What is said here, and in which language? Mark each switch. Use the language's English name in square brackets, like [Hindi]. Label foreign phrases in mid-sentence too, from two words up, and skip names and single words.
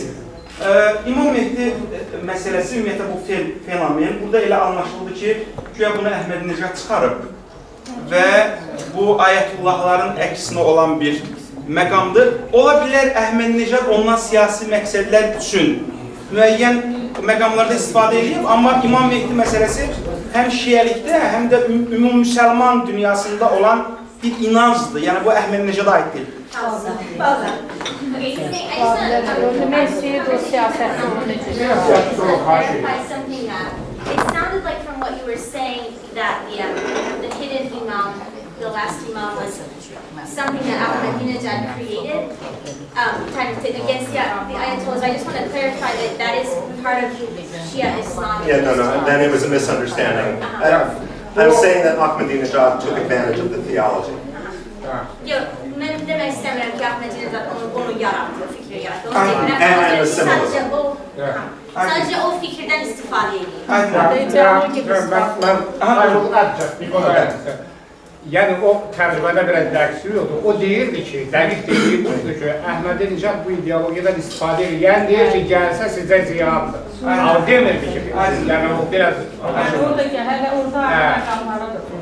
[Azerbaijani] İmam Mehdi məsələsi, ümumiyyətlə bu fenomen, burada elə anlaşıldı ki, güya bunu Əhməd-Necad çıxarıb və bu ayətullahların əksinə olan bir məqamdır. Ola bilər Əhməd-Necad ondan siyasi məqsədlər üçün müəyyən məqamlarda istifadə edib, amma İmam Mehdi məsələsi həm şiəlikdə, həm də ümum-müsəlman dünyasında olan bir inancdır. Yəni bu Əhməd-Necada aid deyil. [English] It sounded like from what you were saying that the hidden imam, the last imam, was something that Ahmadinejad created, kind of against the Ayatollahs. I just want to clarify that that is part of Shia Islam. Yeah, no, then it was a misunderstanding. I'm saying that Ahmadinejad took advantage of the theology. [Turkish] Yok, ben demek istemiyorum ki Ahmadinejad onu yarattı, o fikri yarattı. Sadece o fikirden istifade ediyor. [Azerbaijani] Yəni o tərcümədə biraz dəqiqsiz oldu. O deyirdi ki, dəqiq dediyi budur ki, Əhməd-Necad bu ideologiyadan istifadə edir. Yəni deyir ki, gəlsə sizə ziyandır. O demirdi ki, yəni o biraz... Oradakı hələ orada məqamlara da.